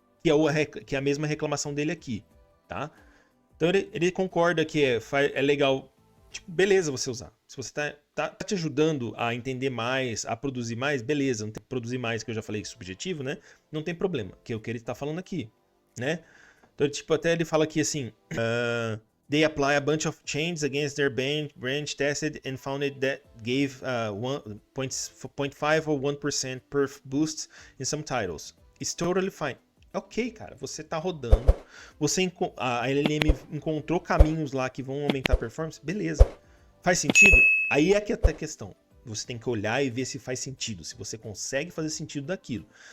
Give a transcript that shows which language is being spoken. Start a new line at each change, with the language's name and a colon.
Portuguese: Que é a mesma reclamação dele aqui, tá? Então ele concorda que é legal, tipo, beleza você usar. Se você tá te ajudando a entender mais, a produzir mais, beleza. Não tem que produzir mais, que eu já falei subjetivo, né? Não tem problema, que é o que ele tá falando aqui, né? Então, tipo, até ele fala aqui assim,
English: they apply a bunch of changes against their branch tested and found that gave 0.5 or 1% perf boosts in some titles. It's totally fine.
Portuguese: Ok, cara, você tá rodando, a LLM encontrou caminhos lá que vão aumentar a performance, beleza. Faz sentido? Aí é que tá a questão. Você tem que olhar e ver se faz sentido, se você consegue fazer sentido daquilo.